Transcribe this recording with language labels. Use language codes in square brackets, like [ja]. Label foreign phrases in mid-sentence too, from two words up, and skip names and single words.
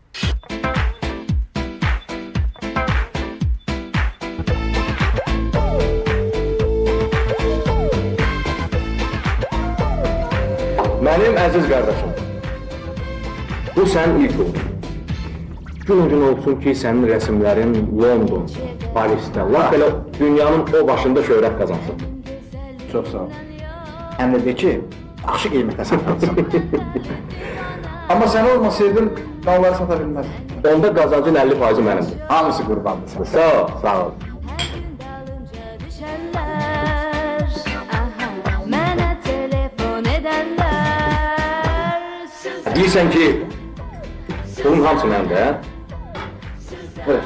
[az] Mənim əziz qardaşım, bu sən ilk oldu. Gün olsun ki, sənin rəsimlərin London, Parisdə, laf elə dünyanın o başında şöhrət qazansın. Çox sağ ol. Həm də de ki, yaxşı qiymətə satarsın. [tr] Ama sen olmasaydın dalları sata bilmez. [az] Onda qazancın 50%-i mənimdir. Hamısı qurbandır sana. Sağ ol, sağ ol. Deyirsən ki, bunun hamısı məndə, hə? Evet.